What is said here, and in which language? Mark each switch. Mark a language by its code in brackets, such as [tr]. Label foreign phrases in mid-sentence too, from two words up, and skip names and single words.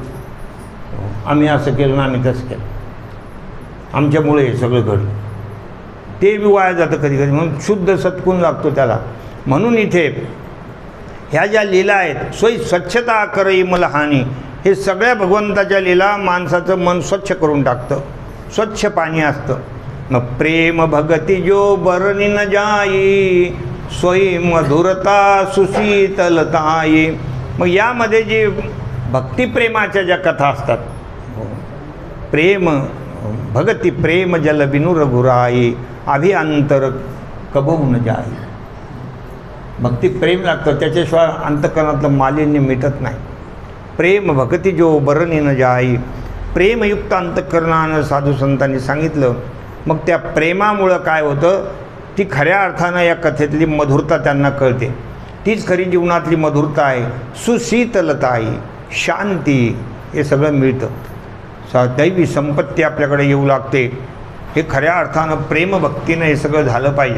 [mr] आम्ही असं केलं ना, आम्ही तसं केलं, आमच्यामुळे हे सगळं घडलं, ते बी वाया जातं कधी कधी. म्हणून शुद्ध सत्गुण लागतो त्याला. म्हणून इथे ह्या ज्या लीला आहेत, [awa] सोयी स्वच्छता करई मलहानी, [mr] हे सगळ्या भगवंताच्या लीला माणसाचं मन स्वच्छ करून टाकतं. स्वच्छ पाणी असतं. मग [awa] प्रेम भगती जो बरणी न जाई, सोयी मधुरता सुशीतलताई. [mr] मग यामध्ये जे भक्तिप्रेमाच्या ज्या कथा असतात, [awa] प्रेम भगती प्रेम जल बिनु रघुराई, अभिअंतर कबहू न जाई. [mr] भक्ती प्रेम लागतं, त्याच्याशिवाय अंतःकरणातलं मालिन्य मिटत नाही. [awa] प्रेम भक्ती जो बरणी न जाई, [mr] प्रेमयुक्त अंतःकरणानं साधू संतांनी सांगितलं. मग त्या प्रेमामुळं काय होतं, ती खऱ्या अर्थानं या कथेतली मधुरता त्यांना कळते. तीच खरी जीवनातली मधुरता आहे. सुशीतलता आहे, शांती, हे सगळं मिळतं. दैवी संपत्ती आपल्याकडे येऊ लागते. हे खऱ्या अर्थानं प्रेमभक्तीनं हे सगळं झालं पाहिजे.